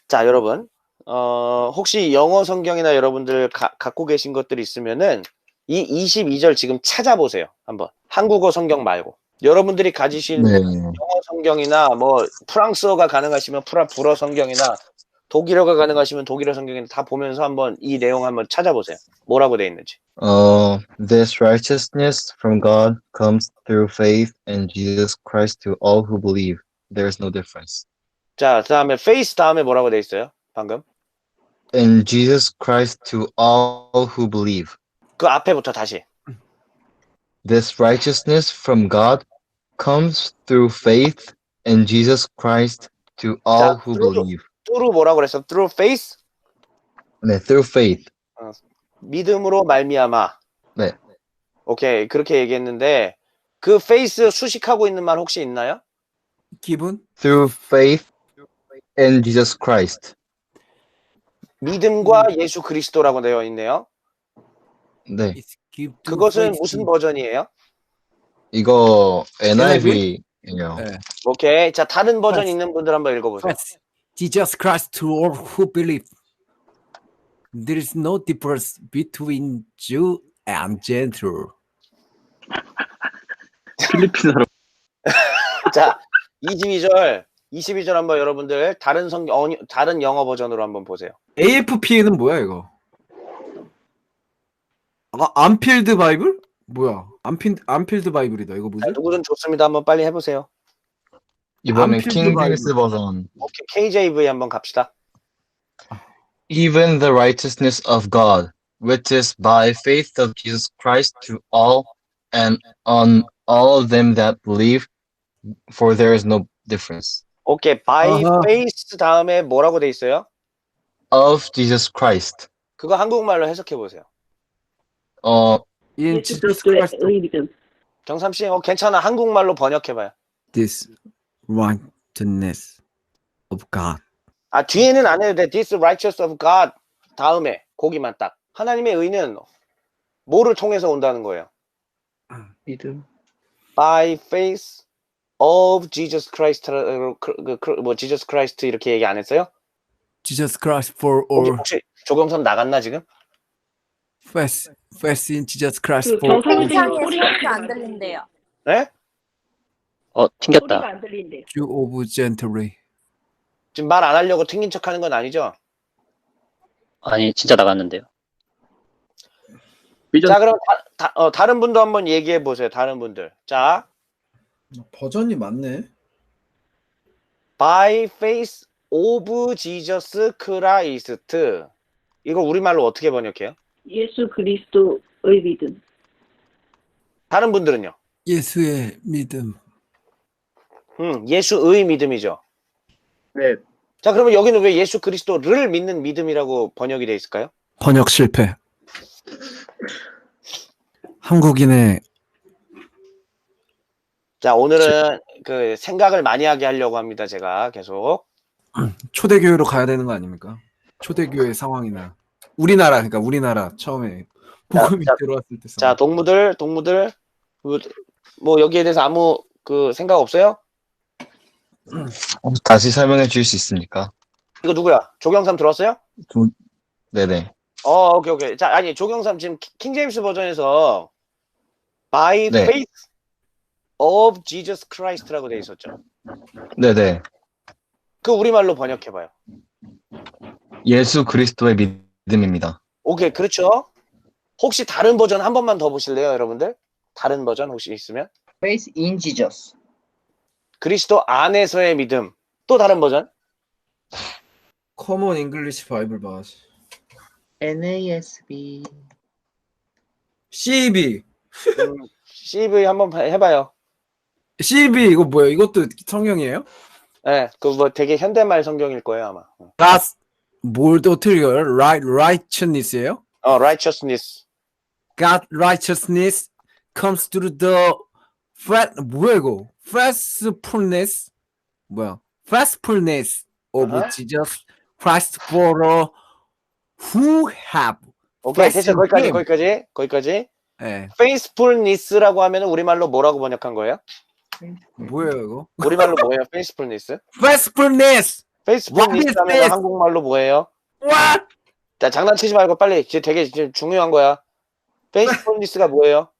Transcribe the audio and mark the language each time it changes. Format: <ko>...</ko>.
<ko>자, 여러분 혹시 영어 성경이나 여러분들 갖고 계신 것들이 있으면은 이 22절 지금 찾아보세요. 한번 한국어 성경 말고 여러분들이 가지신 네. 영어 성경이나 뭐 프랑스어가 가능하시면 불어 성경이나 독일어가 가능하시면 독일어 성경이나 다 보면서 한번 이 내용 한번 찾아보세요. 뭐라고 돼 있는지.</ko> <en>This righteousness from God comes through faith in Jesus Christ to all who believe. There is no difference.</en> <ko>자, 그다음에 faith 다음에 뭐라고 돼 있어요? 방금.</ko> <en>In Jesus Christ to all who believe.</en> <ko>그 앞에부터 다시.</ko> <en>This righteousness from God comes through faith in Jesus Christ to all</en> <ko>자,</ko> <en>who believe.</en> <ko>through 뭐라고 그랬어?</ko> <en>through faith? 네, through faith.</en> <ko>믿음으로 말미암아. 네. 오케이, 그렇게 얘기했는데 그 faith 수식하고 있는 말 혹시 있나요? 기분?</ko> <en>Through faith in Jesus Christ.</en> <ko>믿음과 예수 그리스도라고 되어 있네요. 네. 그것은 무슨 버전이에요? 이거 NIV예요. 네. 오케이. 자, 다른 버전 있는 분들 한번 읽어보세요.</ko> <en>Jesus Christ to all who believe. There is no difference between Jew and Gentile.</en> <ko>필리핀어로. 자, 22절 한번 여러분들 다른 영어 버전으로 한번 보세요. AFP는 뭐야 이거? 안필드 바이블? 뭐야? 안필드 바이블이다. 이거 뭐지? 자, 누구든 좋습니다. 한번 빨리 해보세요. 이번엔 안필드 킹 바이블. 제임스 버전. 오케이, KJV 한번 갑시다.</ko> <en>Even the righteousness of God, which is by faith of Jesus Christ to all and on all of them that believe, for there is no difference.</en> <ko>오케이, by 아하. faith 다음에 뭐라고 돼 있어요?</ko> <en>Of Jesus Christ.</en> <ko>그거 한국말로 해석해 보세요.</ko> <en>In</en> <ko>예수</ko> <en>Jesus</en> <ko>그리스도의</ko> <en>Christ,</en> <ko>의 믿음. 정삼 씨, 괜찮아. 한국말로 번역해 봐요.</ko> <en>this righteousness of God.</en> <ko>아, 뒤에는 안 해도 돼.</ko> <en>This righteous of God</en> <ko>다음에 거기만 딱. 하나님의 의는 뭐를 통해서 온다는 거예요? 믿음.</ko> <en>By faith of Jesus Christ.</en> <ko>Jesus Christ 이렇게 얘기 안 했어요?</ko> <en>Jesus Christ for all</en> <ko>혹시 조경선 나갔나 지금?</ko> <en>faith in Jesus Christ</en> <ko>그</ko> <en>for</en> <ko>경상이</ko> <en>all</en> <ko>지금 소리가 안 들린대요. 네? 소리가 튕겼다. 안 들린대.</ko> <en>Jew of Gentile.</en> <ko>지금 말 안 하려고 튕긴 척 하는 건 아니죠? 아니, 진짜 나갔는데요. 자, 그럼 다른 분도 한번 얘기해 보세요. 다른 분들. 자, 버전이 많네.</ko> <en>by faith of Jesus Christ.</en> <ko>이거 우리말로 어떻게 번역해요? 예수 그리스도의 믿음. 다른 분들은요? 예수의 믿음. 예수의 믿음이죠. 네. 자, 그러면 여기는 왜 예수 그리스도를 믿는 믿음이라고 번역이 돼 있을까요? 번역 실패. 한국인의 자, 오늘은 그 생각을 많이 하게 하려고 합니다. 제가 계속. 초대교회로 가야 되는 거 아닙니까? 초대교회 상황이나 그러니까 우리나라 처음에 복음이 들어왔을 때 자, 동무들 뭐 여기에 대해서 아무 그 생각 없어요? 다시 설명해 주실 수 있습니까? 이거 누구야? 조경삼 들어왔어요? 네네. 오케이. 자, 아니 조경삼 지금 킹제임스 버전에서 by 네.</ko> <en>faith of</en> <ko>Jesus Christ라고 돼 있었죠. 네네. 그 우리말로 번역해봐요. 예수 그리스도의 믿음입니다. 오케이, 그렇죠. 혹시 다른 버전 한 번만 더 보실래요, 여러분들? 다른 버전 혹시 있으면?</ko> <en>Faith in Jesus.</en> <ko>그리스도 안에서의 믿음. 또 다른 버전? 커먼 잉글리시 바이블 바지. NASB. CEB. CV 한번 해봐요. CEB 이거 뭐예요? 이것도 성경이에요? 네, 그 뭐 되게 현대말 성경일 거예요 아마. God's 뭘 어떻게 읽어요? Righteousness예요?</ko> <en>righteousness. God righteousness comes through the</en> <ko>뭐야 이거?</ko> <en>Faithfulness of Jesus Christ for who have.</en> <ko>오케이, 됐어. 거기까지. 네. faithfulness라고 하면 우리말로 뭐라고 번역한 거예요? 뭐예요 이거? 우리말로 뭐예요? faithfulness?</ko> <en>Faithfulness.</en> <ko>faithfulness 하면 한국말로 뭐예요?</ko> <en>What?</en> <ko>자, 장난치지 말고 빨리. 이제 되게 지금 중요한 거야. faithfulness가 뭐예요?</ko>